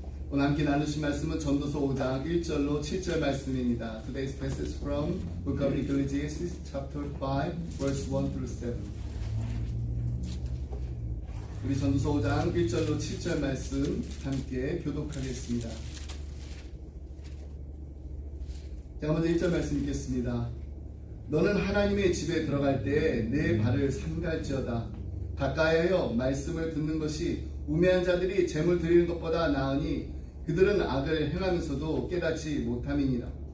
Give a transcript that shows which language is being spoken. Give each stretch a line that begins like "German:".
Korean: 오늘 함께 나누신 말씀은 전도서 5장 1절로 7절 말씀입니다.
English: Today's passage from Book of Ecclesiastes chapter 5 verse 1 through 7.
Korean: 우리 전도서 5장 1절로 7절 말씀 함께 교독하겠습니다. 제가 먼저 1절 말씀 읽겠습니다. 너는 하나님의 집에 들어갈 때 내 발을 삼갈지어다. 가까이하여 말씀을 듣는 것이 우매한 자들이 재물 드리는 것보다 나으니 그들은 악을 행하면서도 깨닫지 못함이니라.